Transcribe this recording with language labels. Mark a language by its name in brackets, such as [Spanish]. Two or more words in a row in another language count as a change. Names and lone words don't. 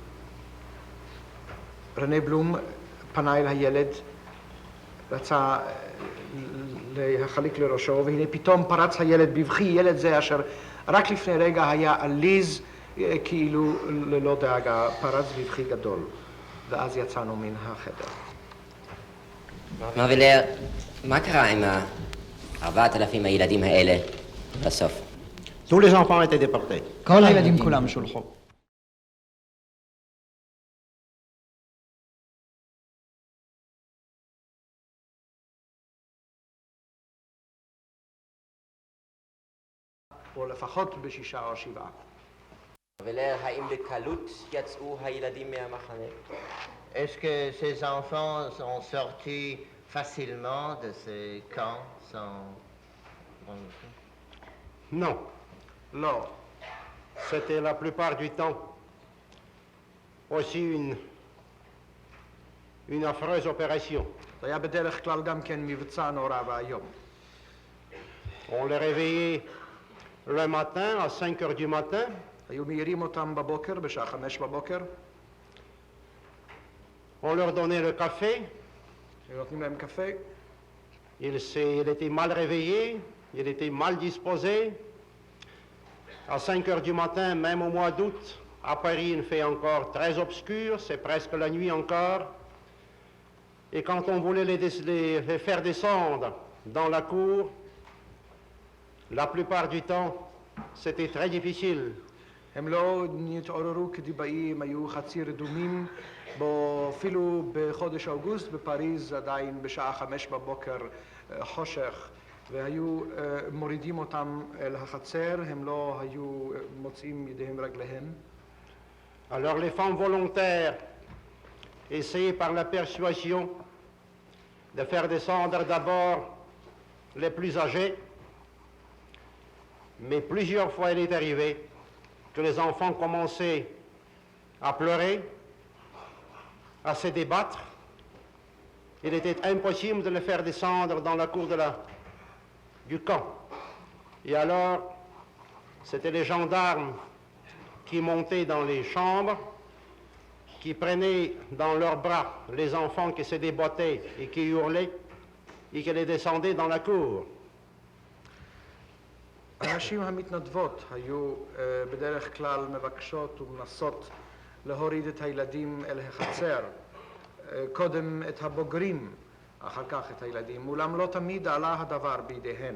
[Hebrew] רנה בלום פנה אל הילד, רצה להחליק לראשו, והנה פתאום פרץ הילד בבכי, ילד זה אשר רק לפני רגע היה עליז, כאילו ללא דאגה, פרץ בבכי גדול, ואז יצאנו מן החדר. מר וילר, מה קרה עם 4,000 הילדים האלה בסוף? [French] Tous les enfants étaient déportés. [Hebrew] כל הילדים כולם שולחו. או לפחות ב6 או 7. ולר, האם בקלות יצאו הילדים מהמחנה? [French] Est-ce que ces enfants sont sortis facilement de ces camps sans... Non, [Hebrew] לא. [French] c'était la plupart du temps aussi une affreuse opération. [Hebrew] זה היה בדרך כלל גם כן מבצע נורא ואיום. [French] On les réveillait le matin à 5 heures du matin. [Hebrew] היו מעירים אותם בבוקר, בשעה 5 בבוקר. [French] On leur donnait le café. [Hebrew] היו נותנים להם קפה. [French] Il était mal réveillé, il était mal disposé. À 5 heures du matin, même au mois d'août, à Paris, il fait encore très obscur, c'est presque la nuit encore. Et quand on voulait les faire descendre dans la cour, la plupart du temps, c'était très difficile. [Hebrew] הם לא נתעוררו כדיבאים, היו חצי רדומים, בו אפילו בחודש אוגוסט בפריז עדיין בשעה 5 בבוקר חושך, והיו מורידים אותם אל החצר, הם לא היו מוצאים ידיהם רגליהם. [French] Alors les femmes volontaires essayaient par la persuasion de faire descendre d'abord les plus âgés, mais plusieurs fois il est arrivé que les enfants commençaient à pleurer, à se débattre. Il était impossible de les faire descendre dans la cour du camp. Et alors, c'était les gendarmes qui montaient dans les chambres, qui prenaient dans leurs bras les enfants qui se débattaient et qui hurlaient, et qui les descendaient dans la cour. [Hebrew] הנשים המתנדבות היו בדרך כלל מבקשות ומנסות להוריד את הילדים אל החצר, קודם את הבוגרים, אחר כך את הילדים, אולם לא תמיד עלה הדבר בידיהן.